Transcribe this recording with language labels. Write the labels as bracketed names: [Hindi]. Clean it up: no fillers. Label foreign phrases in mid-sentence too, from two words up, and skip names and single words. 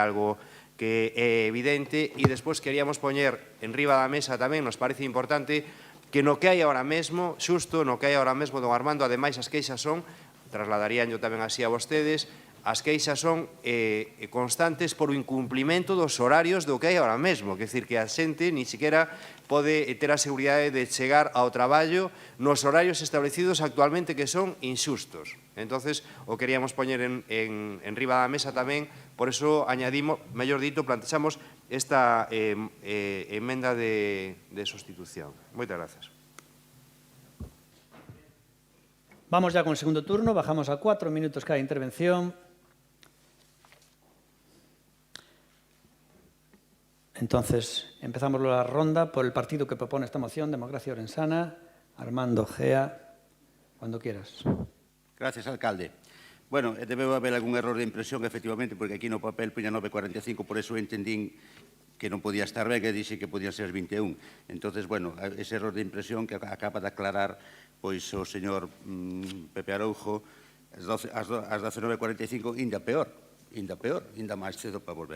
[Galician] algo que é evidente, e despois queríamos poñer en riba da mesa tamén, nos parece importante, que no que hai ahora mesmo, xusto no que hai ahora mesmo, don Armando, ademais as queixas son, trasladarían yo tamén así a vostedes, as queixas son constantes por o incumplimento dos horarios do que hai ahora mesmo, que decir que a xente [Spanish] ni siquiera [Galician] pode ter a seguridade de chegar ao traballo nos horarios establecidos actualmente, que son inxustos. Entonces, o queríamos poñer en riba da mesa tamén, [Spanish] por eso añadimos, [Galician] mellor dito, plantexamos esta emenda de sustitución. Moitas grazas. [Spanish] Vamos ya con el segundo turno, bajamos a 4 minutos cada intervención. Entonces, empezamos la ronda por el partido que propone esta moción, Democracia Orensana. Armando Gea, cuando quieras. Gracias, alcalde. Bueno, debe haber algún error de impresión, efectivamente, porque [Galician] aquí no papel puña 9:45, por eso entendín que non podía estar ben, que dixe que podía ser 21. [Spanish] Entonces, bueno, ese error de impresión que acaba de aclarar [Galician] pois o señor Pepe Aroujo, as 19:45, ainda peor, ainda máis cedo para volver.